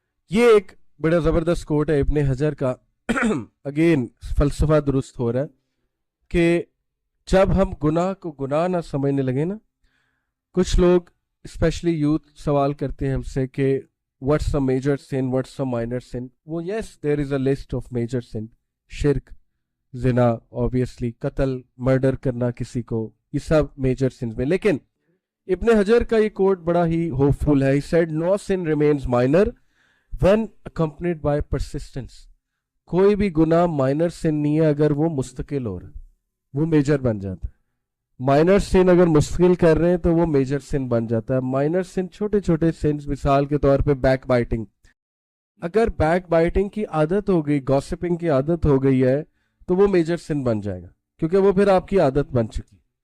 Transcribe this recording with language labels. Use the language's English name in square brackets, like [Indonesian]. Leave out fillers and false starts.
[Urdu] یہ ایک بڑا زبردست کوٹ ہے ابن حجر کا. اگین فلسفہ درست ہو رہا ہے کہ جب ہم گناہ کو گناہ نہ سمجھنے لگے نا, کچھ لوگ اسپیشلی یوتھ سوال کرتے ہیں ہم سے کہ [English] What's a major sin, what's a minor sin. [Urdu] وہ [English] yes there is a list of major sin, [Urdu] شرک, زنا, obviously قتل, مرڈر کرنا کسی کو, یہ سب میجر سنز میں. لیکن ابن حجر کا یہ کوٹ بڑا ہی ہوپ فل ہے. [English] He said no sin remains minor when accompanied by persistence. [Urdu] کوئی بھی گناہ مائنر سن نہیں ہے اگر وہ مستقل ہو رہا ہے, وہ میجر بن جاتا ہے. مائنر سن اگر مستقل کر رہے ہیں تو وہ میجر سن بن جاتا ہے. مائنر سن چھوٹے چھوٹے سنز, مثال کے طور پہ بیک بائٹنگ. اگر بیک بائٹنگ کی عادت ہو گئی, گوسپنگ کی عادت ہو گئی ہے تو وہ میجر سن بن جائے گا, کیونکہ وہ پھر آپ کی عادت بن چکی.